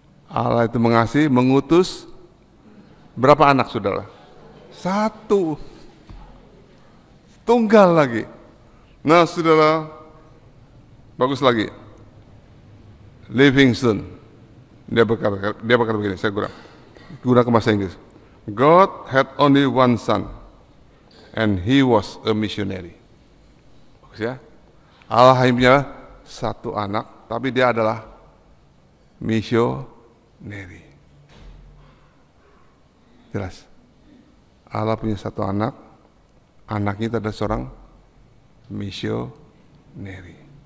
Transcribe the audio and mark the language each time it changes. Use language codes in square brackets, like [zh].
[id] Allah itu mengasihi, mengutus berapa anak saudara? 1. Tunggal lagi. Nah saudara, bagus lagi. Livingston. Dia berkata begini, saya gunakan bahasa Inggris. [en] God had only one son, and he was a missionary. [id] Bagus ya. Allah hanya punya 1 anak, tapi dia adalah missionary. Jelas. Allah punya 1 anak, anaknya itu adalah seorang missionary.